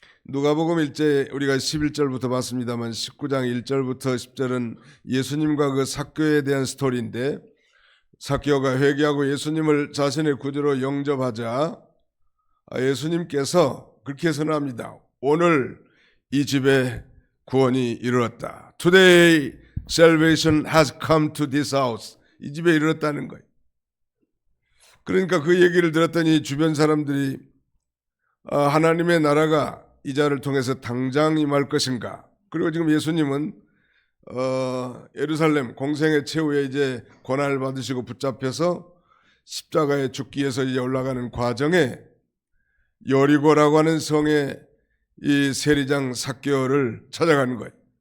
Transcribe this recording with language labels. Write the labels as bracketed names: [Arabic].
[Korean] 누가복음 1장 우리가 11절부터 봤습니다만 19장 1절부터 10절은 예수님과 그 삭개오에 대한 스토리인데, 삭개오가 회개하고 예수님을 자신의 구주로 영접하자 예수님께서 그렇게 선언합니다. 오늘 이 집에 구원이 이르렀다. [English] Today salvation has come to this house. [Korean] 이 집에 이르렀다는 거예요. 그러니까 그 얘기를 들었더니 주변 사람들이 하나님의 나라가 이 자를 통해서 당장 임할 것인가. 그리고 지금 예수님은 예루살렘 공생의 최후에 이제 고난을 받으시고 붙잡혀서 십자가에 죽기 위해서 이제 올라가는 과정에 여리고라고 하는 성에 이 세리장 삭개오를 찾아가는 거예요.